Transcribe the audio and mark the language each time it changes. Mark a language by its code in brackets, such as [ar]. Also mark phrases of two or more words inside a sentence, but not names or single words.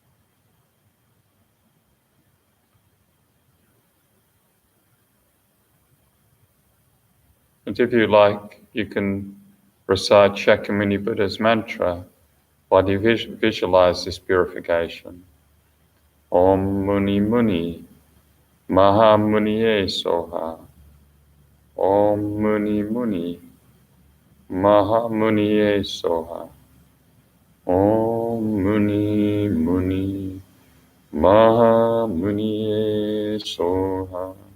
[en] And if you like, you can recite Shakyamuni Buddha's mantra while you visualize this purification. [sa] Om Muni Muni, Maha Muniye Soha. Om Muni Muni, Maha Muniye Soha. Om Muni Muni, Maha Muniye Soha.